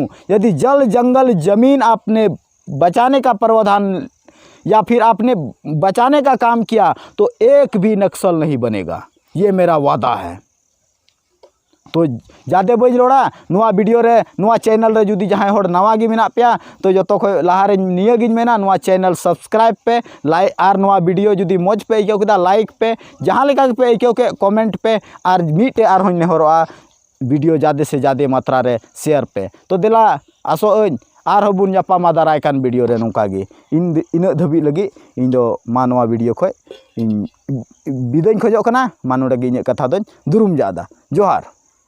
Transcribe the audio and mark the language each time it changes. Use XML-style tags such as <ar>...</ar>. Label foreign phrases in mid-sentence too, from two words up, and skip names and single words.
<hi>यदि जल जंगल ज़मीन आपने बचाने का प्रावधान या फिर आपने बचाने का काम किया तो एक भी नक्सल नहीं बनेगा ये मेरा वादा है तो जादे बज रोड़ा</hi> <sat>नुआ वीडियो रे नुआ चैनल रे जुदी जहां होड़ नवा गी मेना पेया तो जो तो लहा रे निया गिन मेना नुआ चैनल सब्सक्राइब पे लाइक और नुआ वीडियो जुदी मौज पे आइको केदा लाइक पे जहां लेका पे आइको के कमेंट पे और मीटे और होñ नेहरोआ वीडियो</sat> <hi>ज़्यादा से ज़्यादा मात्रा</hi> <sat>रे शेयर पे तो दिला आसो और हबुन जापामा दाराय कान वीडियो रे नोंका गे इन धबी लगी इन दो मा नवा वीडियो खय इन बिदाय खोजो कना मा नोडे गे इन कथा दोñ दुरुम जादा जोहार।</sat>